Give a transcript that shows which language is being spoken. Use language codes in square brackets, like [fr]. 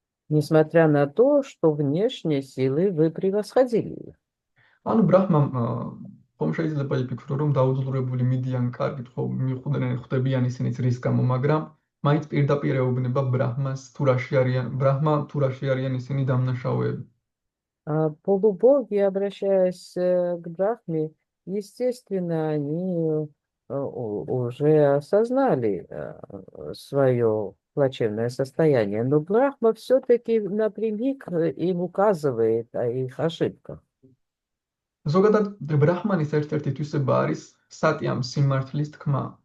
[ru] Несмотря на то, что внешней силой вы превосходили их. [ka] ანუ ბრაჰმამ ხომ შეიძლება იფიქრო, რომ დაუძლურებული მიდიან კარგით ხვდებიან ისინიც რის გამო, მაგრამ მაინც პირდაპირ ეუბნება ბრაჰმას ბრაჰმა თუ რაში არიან ისინი დამნაშავეები. [ru] Полубоги, обращаясь к Брахме, естественно, они уже осознали свое плачевное состояние, но Брахма все-таки напрямик им указывает о их ошибках. [ka] ზოგადად ბრაჰმანის ერთ-ერთი თვისება არის სატიამ, სიმართლის თქმა.